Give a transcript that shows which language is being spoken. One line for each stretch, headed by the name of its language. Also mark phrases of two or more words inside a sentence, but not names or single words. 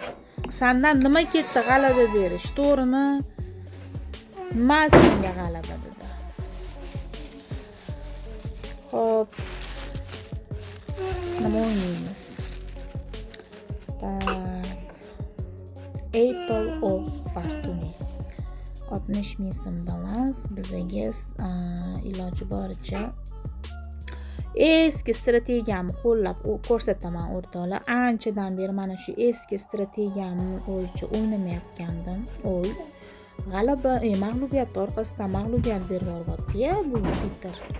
Uzbek: Sendan nima ketdi g'alaba berish, to'g'rimi? Mas senga g'alaba dedi. Xo'p. Nima o'ynaymiz? Tak. Apple of Fortune 60 ming so'm balans bizaga iloji boricha eski strategiyamni qo'llab ko'rsataman o'rtoqlar. Anchadan beri mana shu eski strategiyamni bo'yicha o'ynamayotgandim. G'alaba, mag'lubiyat orqasidan mag'lubiyat berib yuryapti-ya bu Peter.